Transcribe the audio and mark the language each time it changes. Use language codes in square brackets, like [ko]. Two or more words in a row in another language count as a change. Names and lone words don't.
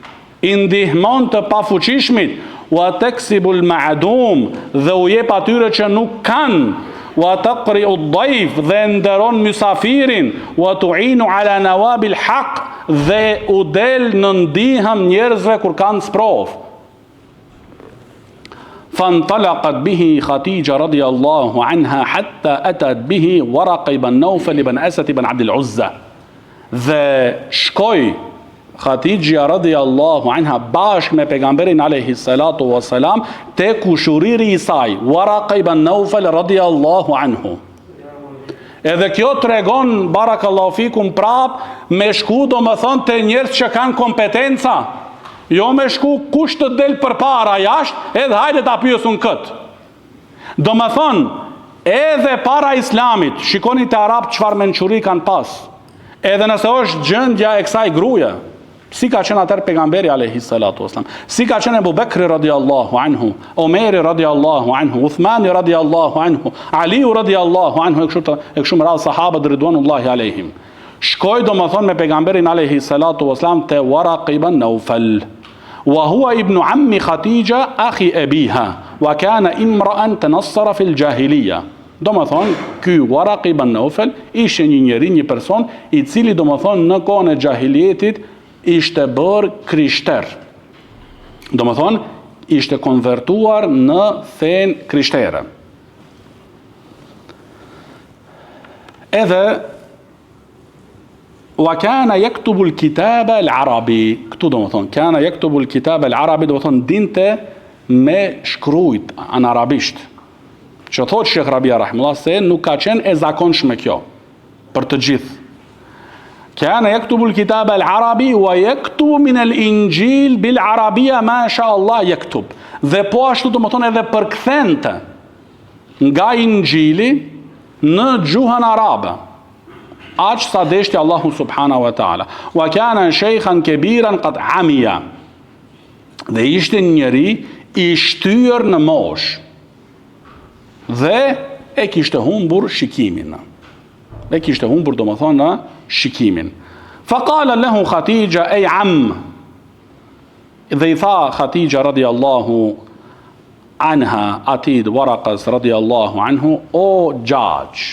[ar] وتكسب المعدوم, [sq] dhe u jep atyre që nuk kanë. [ar] وتقري الضيف, [sq] dhe nderon mysafirin. [ar] وتعين على نوائب الحق, [sq] dhe u del në ndihëm njerëzve kur kanë sprov. [ar] فانطلقت به خديجة رضي الله عنها حتى أتت به ورقة بن نوفل بن أسد بن عبد العزة. [sq] Dhe shkoi Hatixha [ar] رضي الله عنها [sq] bashkë me pejgamberin [ar] عليه الصلاة والسلام [sq] te kushuriri i saj, Waraka ibn Naufal [ar] رضي الله عنه. [sq] Edhe kjo tregon [ar] بارك الله فيكم [sq] prap me shku do më thonë te njerëz që kanë kompetenca. Jo me shku kush të del përpara jashtë, edhe hajde ta pyesun kët. Do më thonë, edhe para islamit, shikoni të Arabë çfarë mençuri kanë pas. Edhe nëse është gjendja e kësaj gruaje, si ka qenë atër pejgamberi [ar] عليه الصلاة والسلام, [sq] si ka qenë Abu Bekri [ar] رضي الله عنه, [sq] Omeri [ar] رضي الله عنه, [sq] Uthmani [ar] رضي الله عنه, [sq] Aliu [ar] رضي الله عنه, [sq] e kështu me radhë sahabët [ar] رضوان الله عليهم. [sq] Shkoj do më thonë me pejgamberin [ar] عليه الصلاة والسلام te ورقة بن نوفل، وهو ابن عم خديجة أخي أبيها، وكان امرأ تنصر في الجاهلية. [sq] Do më thonë, ky Waraq ibn Nawfal ishte një njeri, një person i cili do më thonë në kohën e jahilietit ishte bërë krishter. Do më thonë, ishte konvertuar në fen krishtere. [ar] Edhe وكان يكتب الكتاب العربي. [sq] Këtu do më thonë, [ar] كان يكتب الكتاب العربي, [sq] do më thonë, dinte me shkrujt në arabisht. Që thotë Shekh Rabia rahimullah se nuk ka qenë e zakonshme kjo për të gjithë. [ar] كان يكتب الكتاب العربي ويكتب من الإنجيل بالعربية ما شاء الله يكتب. [sq] Dhe po ashtu do më thonë edhe përkthente nga injili në gjuhën arabe. Aq sa deshti Allahu [ar] سبحانه وتعالى. وكان شيخا كبيرا قد عمي. [sq] Dhe ishte njëri i shtyr në mosh. Dhe e kishte humbur shikimin. E kishte humbur do më thonë shikimin. [ar] فقالت له خديجة أي عم. [sq] Dhe i tha Khatija [ar] رضي الله عنها [sq] atid Waraqas [ar] رضي الله عنه, [sq] o gjaq.